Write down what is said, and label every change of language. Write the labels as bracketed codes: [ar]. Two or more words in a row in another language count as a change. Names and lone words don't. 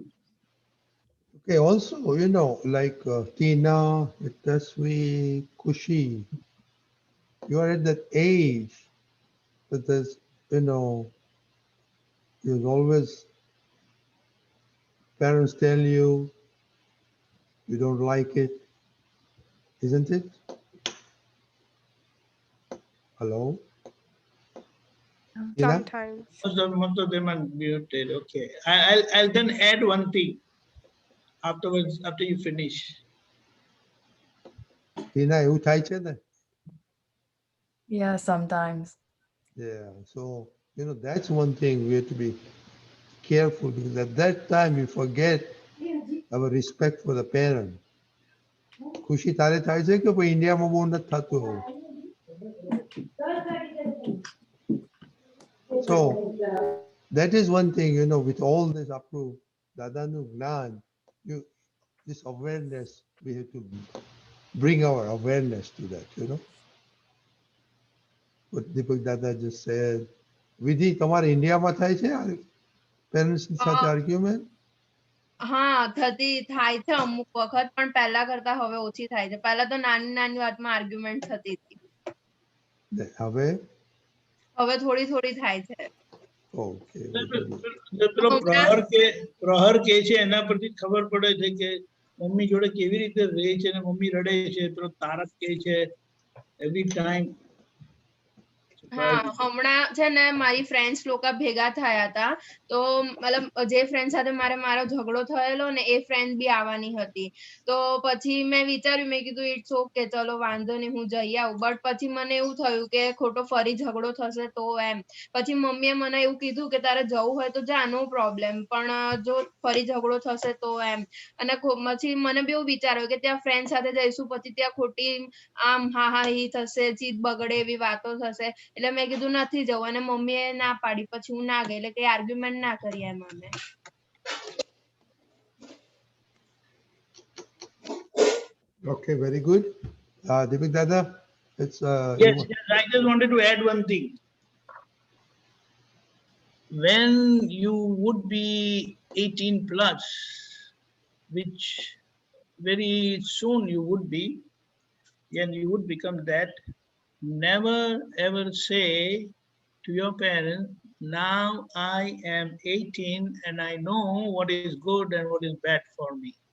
[en] Okay, also, like Tina, Hitasvi, Kushi, you are at that age that there's, there's always parents tell you don't like it, isn't it? Hello? Tina? Sometimes. Most of them are muted. Okay. I'll then add one thing afterwards, after you finish. Tina, [gu] એવું થાય છે ને? [en] Yeah, sometimes. Yeah, so that's one thing we have to be careful, because at that time we forget our respect for the parent. [gu] ખુશી તારે થાય છે કે ભાઈ ઇન્ડિયામાં બહુ નથી થતું એવું? [en] So that is one thing, with all this approved Dadanu Gnan, this awareness, we have to bring our awareness to that, What Deepak Dada just said. Vidhi, [gu] તમારે ઇન્ડિયામાં થાય છે પેરેન્ટ્સ સાથે આર્ગ્યુમેન્ટ? હા થાય છે અમુક વખત, પણ પહેલા કરતા હવે ઓછી થાય છે. પહેલા તો નાની નાની વાતમાં આર્ગ્યુમેન્ટ થતી હતી. હવે થોડી થોડી થાય છે. ઓકે. પેલો પ્રહર કે છે એના પરથી ખબર પડે છે કે મમ્મી જોડે કેવી રીતે રહે છે અને મમ્મી રડે છે. પેલો તારક કે છે [en] every time. [gu] So હા હમણાં છે ને મારી ફ્રેન્ડ્સ લોકો ભેગા થયા હતા તો મતલબ જે ફ્રેન્ડ સાથે મારો ઝઘડો થયેલો ને એ ફ્રેન્ડ બી આવવાની હતી તો પછી મેં વિચાર્યું મેં કીધું [en] it's okay [gu] ચલો વાંધો નહીં હું જઈ આવું બટ પછી મને એવું થયું કે ખોટો ફરી ઝઘડો થશે તો એમ પછી મમ્મીએ મને એવું કીધું કે તારે જવું હોય તો જા [en] no problem [gu] પણ જો ફરી ઝઘડો થશે તો એમ અને પછી મને બી એવું વિચાર્યું કે ત્યાં ફ્રેન્ડ સાથે જઈશું પછી ત્યાં ખોટી આમ હાહાહી થશે ચીત બગડે એવી વાતો થશે એટલે મેં કીધું નથી જવું અને મમ્મીએ ના પાડી પછી હું ના ગઈ એટલે કઈ આર્ગ્યુમેન્ટ ના કરી એમ અમે [en] Okay, very good. Deepak Dada, it's Yes, yes, I just wanted to add one thing. When you would be 18 plus, which very soon you would be, and you would become that, never ever say to your parents, now I am 18 and I know what is good and what is bad for me.